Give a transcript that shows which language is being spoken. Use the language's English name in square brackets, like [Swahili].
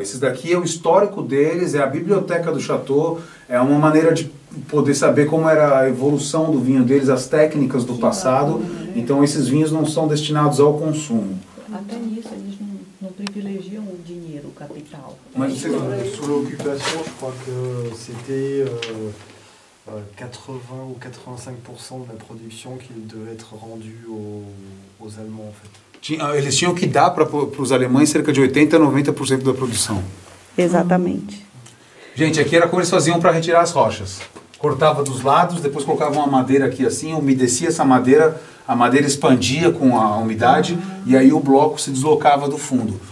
[Portuguese] Esses daqui é o histórico deles, é a biblioteca do Chateau, é uma maneira de poder saber como era a evolução do vinho deles, as técnicas do passado. Então esses vinhos não são destinados ao consumo. Até nisso eles não privilegiam o dinheiro, o capital. Mas [French] Sur l'occupation, je crois que c'était 80 ou 85% de la production qui devait être rendue aux Allemands, en fait. [Portuguese] Eles tinham que dar para os alemães cerca de 80 a 90% da produção. Exatamente. Gente, aqui era como eles faziam para retirar as rochas. Cortava dos lados, depois colocava uma madeira aqui assim, umedecia essa madeira, a madeira expandia com a umidade e aí o bloco se deslocava do fundo.